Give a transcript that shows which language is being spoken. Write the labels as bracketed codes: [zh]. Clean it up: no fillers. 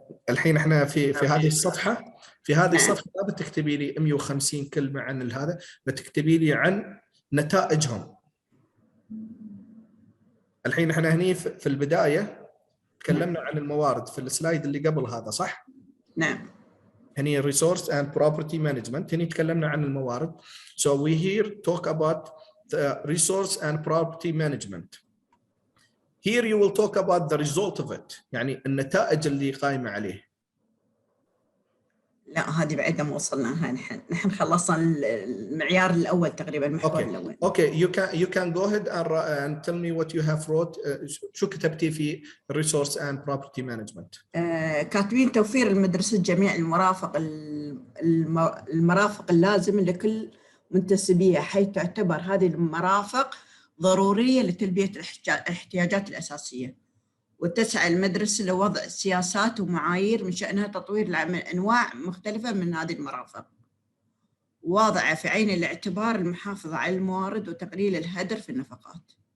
[ar] الحين احنا في هذه الصفحة، في هذه الصفحة لا بتكتبي لي 150 كلمة عن هذا، بتكتبي لي عن نتائجهم. الحين احنا هني في البداية تكلمنا عن الموارد في السلايد اللي قبل هذا، صح؟ نعم. هني [en] resource and property management، [ar] هني تكلمنا عن الموارد. [en] So we here talk about the resource and property management. Here you will talk about the result of it، [ar] يعني النتائج اللي قائمة عليه. لا هذه بعد ما وصلنا، نحن خلصنا المعيار الأول تقريبا، المحور الأول. [en] Okay, you can go ahead and tell me what you have wrote. [ar] شو كتبتي في [en] resource and property management؟ [ar] كاتبين توفير المدرسة جميع المرافق اللازمة لكل منتسبيها، حيث تعتبر هذه المرافق ضرورية لتلبية الاحتياجات الأساسية. وتسعى المدرسة لوضع سياسات ومعايير من شأنها تطوير العمل أنواع مختلفة من هذه المرافق، واضعة في عين الاعتبار المحافظة على الموارد وتقليل الهدر في النفقات.